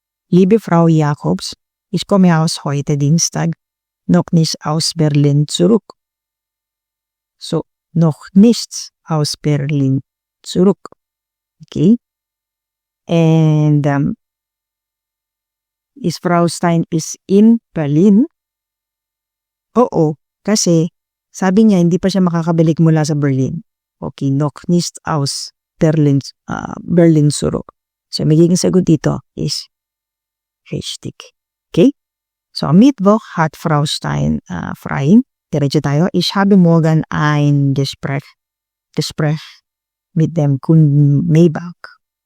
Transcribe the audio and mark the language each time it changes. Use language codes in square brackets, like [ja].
[de] Liebe Frau Jacobs, ich komme aus heute Dienstag noch nicht aus Berlin zurück. So, noch nichts aus Berlin zurück. Okay? [en] And is Frau Stein is in Berlin? [tl] Oo, kasi sabi niya hindi pa siya makakabalik mula sa Berlin. [de] Okay, noch nicht aus Berlin zurück. [tl] So, magiging sagot dito is [de] richtig. [tl] Okay? [de] So, am Mittwoch hat Frau Stein frei. [tl] Diretso tayo. [de] Ich habe morgen ein Gespräch mit dem Kunden Maybach.